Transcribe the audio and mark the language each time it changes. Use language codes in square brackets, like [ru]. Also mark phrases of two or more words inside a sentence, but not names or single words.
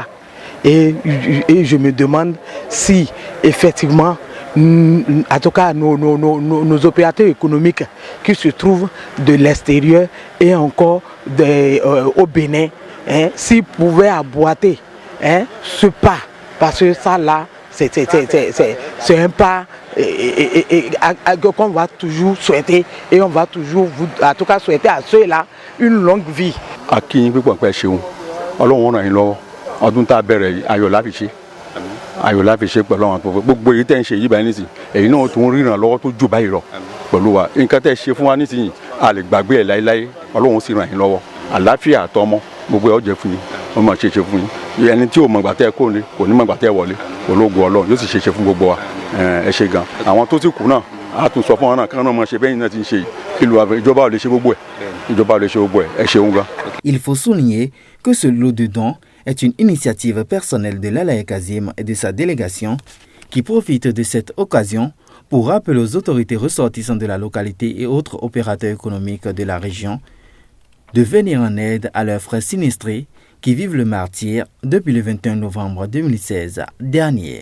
[fr] Et je me demande si effectivement, en tout cas nos opérateurs économiques qui se trouvent de l'extérieur et encore au Bénin, s'ils pouvaient aboiter ce pas, parce que ça là, c'est un pas qu'on va toujours souhaiter, et on va toujours, en tout cas, souhaiter à ceux-là une longue vie. [yo] ọdún tá a bẹ̀rẹ̀ yìí ayọ̀ la fi ṣe pẹ̀lú àwọn àtúntò gbogbo èyí tẹ́ ń ṣe yìí báyìí nísìnyí èyí náà tún ríran lọ́wọ́ tó jù báyìí lọ pẹ̀lú wa nǹkan tẹ́ ṣe fún wa nísìnyí a lè gbàgbé ẹ̀ láéláé Ọlọ́run sì ràn yín lọ́wọ́ àlàáfíà àtọmọ gbogbo ẹ̀ ó jẹ́ fún yín wọ́n máa ṣe fún yín ẹni tí ò mọ̀gbà tẹ́ kó ní kò ní mọ̀gbà tẹ́ wọlé ológun Ọlọ́run yóò sì ṣe fún gbogbo wa ẹ ṣe gan àwọn tó ti kù náà a tún sọ fún wọn náà kí wọn náà máa ṣe bẹ́yìn náà ti ń ṣe ìjọba ò lè ṣe gbogbo ẹ̀ ẹ ṣeun gan. [fr] Il faut souligner que ce lot de dons est une initiative personnelle de l'Alaye Kazim et de sa délégation qui profite de cette occasion pour rappeler aux autorités ressortissantes de la localité et autres opérateurs économiques de la région de venir en aide à leurs frères sinistrés qui vivent le martyre depuis le 21 novembre 2016 dernier.